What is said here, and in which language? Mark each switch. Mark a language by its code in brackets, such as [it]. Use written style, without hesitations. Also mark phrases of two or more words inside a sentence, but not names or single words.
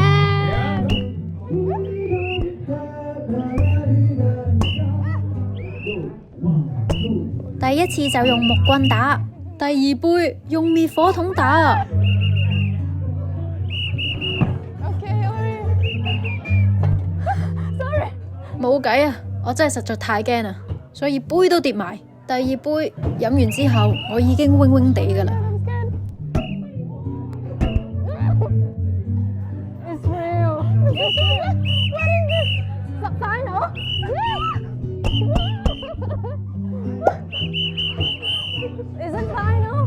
[yue] 第一次就用木棍打，第二杯用滅火筒打。冇計啊！我真係實在太驚啦，所以杯都跌埋。第二杯飲完之後，我已經暈暈地㗎啦。 [en] It's real. What is this? Final? Is it final?